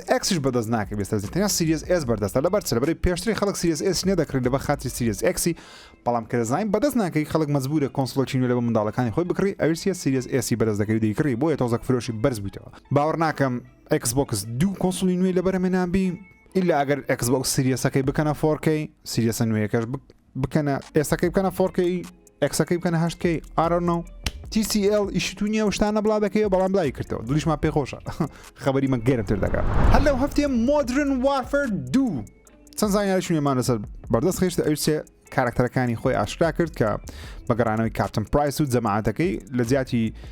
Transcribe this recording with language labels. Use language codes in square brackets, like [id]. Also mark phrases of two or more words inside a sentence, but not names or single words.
[ckb] Xش بەدەست ناکەوێت تەنیا سیریز S بەردەستە لەبەرچە لەبەرەوەی پێشتری خەڵک سیریز S نەدەکرێت لەبەر خاطری سیریز X بەڵام کە دەزانین بەدەست ناکەی خەڵک مەجبورە کۆنسۆڵێکی نوێ لە بە منداڵەکانی خۆی بکڕی ئەویسیە سیریز S بەدەست دەکەوێت دەیکڕی بۆیە تۆزە فرۆشی بەرز بوویتەوە باوەڕ ناکەم Xbox دوو کۆنسۆلی نوێ لەبەرەمێنابی ئیلا ئەگەر Xbox سیریسەکەی بکەنە 4K سیریسە نوێیەکەش بکەنە ئێستەکەی بکەنە 4K Xەکەی بکەنە 8K [en] I don't know [ckb] TCL ئیشتونیە و شتانە بڵا دەکەوێت بەڵام بڵای کردەوە دولیشمان پێخۆشە خەبەری مە گەرمتر دەکات هەر لەو هەفتەیە Modern Warfare 2 چەند زانیاریشمان لەسەر بەردەست خێشتە ئەویسێ کارکتەرەکانی خۆی ئاشکرا کرد کە بەگەڕانەوەی کاپتن پرایس و جەماعەتەکەی لە جیاتی